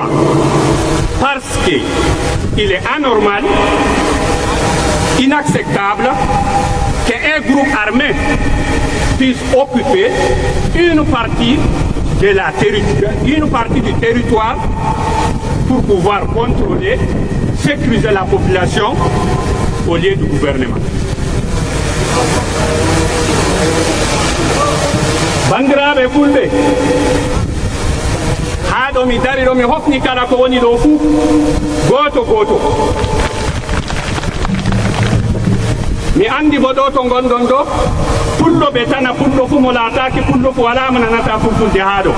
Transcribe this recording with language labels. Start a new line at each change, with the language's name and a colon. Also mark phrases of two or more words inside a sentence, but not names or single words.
French: Parce qu'il est anormal, inacceptable qu'un groupe armé puisse occuper une partie du territoire pour pouvoir contrôler, sécuriser la population au lieu du gouvernement.
Fula: Bandiraɓe fulɓe, ha ɗo mi dari ɗo mi hofni kala ko woni ɗo fuu goto goto. Mi andi bo ɗo to gonɗon ɗo pullo ɓe tana pullo fu mo laataki pullo fu wala mo nanata fulfulde ha ɗo.